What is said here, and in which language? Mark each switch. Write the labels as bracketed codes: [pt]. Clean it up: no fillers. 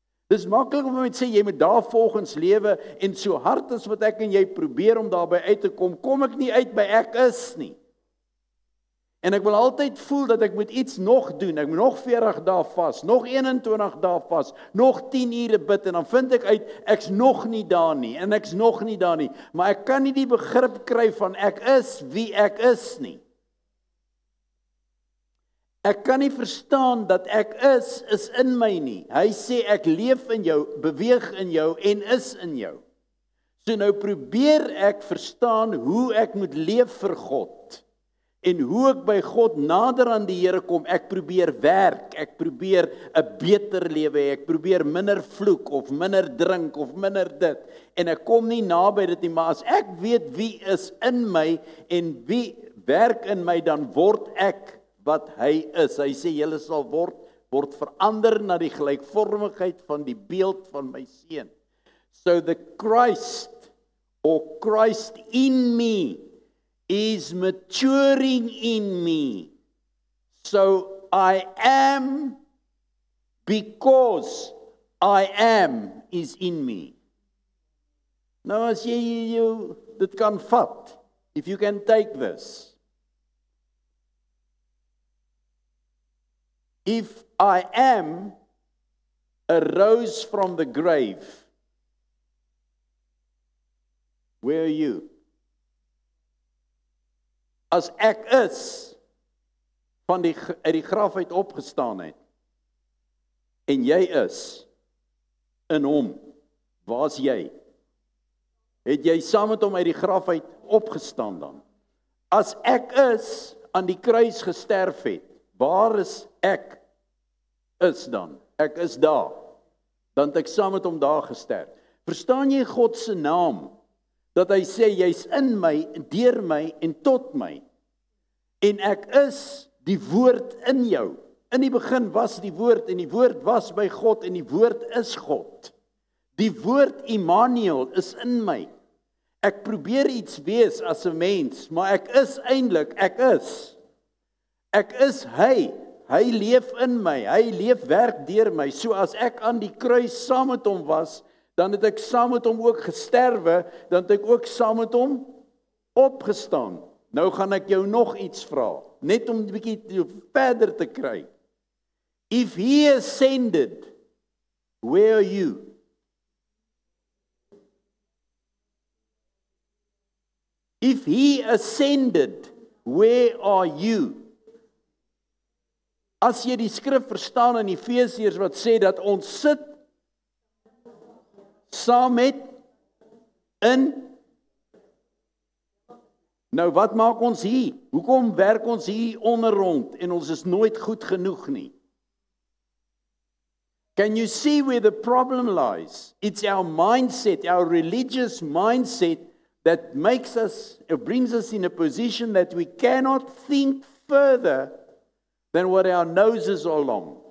[af] Dis maklik om te sê, jy moet daar volgens lewe, en so hard as wat ek en jy probeer om daarby uit te kom, kom ek nie uit by ek is nie. En ek wil altyd voel dat ek moet iets nog doen. Ek moet nog 40 dae vas, nog 21 dae vas, nog 10 ure bid en dan vind ek uit ek's nog nie daar nie en ek's nog nie daar nie. Maar ek kan nie die begrip kry van ek is wie ek is nie. Ek kan nie verstaan dat ek is in my nie. Hy sê ek leef in jou, beweeg in jou en is in jou. So nou probeer ek verstaan hoe ek moet leef vir God. En hoe ek by God nader aan die Here kom. Ek probeer werk, ek probeer 'n beter lewe hê, ek probeer minder vloek of minder drink of minder dit. En ek kom nie naby dit nie, maar as ek weet wie is in my en wie werk in my, dan word ek wat hy is. Hy sê julle sal word verander na die gelykvormigheid van die beeld van my seun. [en] So the Christ or Christ in me is maturing in me. So I am because I am is in me. [af] Nou as jy dit kan vat, [en] if you can take this. If I am arose from the grave, where are you? [af] As ek is van uit die graf uit opgestaan het en jy is in hom, waar's jy? Het jy saam met hom uit die graf uit opgestaan dan? As ek is aan die kruis gesterf het, waar is ek is dan? Ek is daar. Dan het ek saam met hom daar gesterf. Verstaan jy God se naam? Dat hy sê, jy's in my, deur my en tot my. En ek is die woord in jou. In die begin was die woord en die woord was by God en die woord is God. Die woord Immanuel is in my. Ek probeer iets wees as 'n mens, maar ek is eintlik, ek is. Ek is hy. Hy leef in my. Hy leef werk deur my. So as ek aan die kruis saam met hom was, dan het ek saam met hom ook gesterwe, dan het ek ook saam met hom opgestaan. Nou gaan ek jou nog iets vra, net om 'n bietjie verder te kry. [en] If he ascended, where are you? If he ascended, where are you? [af] As jy die skrif verstaan in Efesiërs wat sê dat ons sit saam met in. Nou wat maak ons hier? Hoekom werk ons hier onder rond en ons is nooit goed genoeg nie? [en] Can you see where the problem lies? It's our mindset, our religious mindset that makes us, it brings us in a position that we cannot think further than what our noses are long.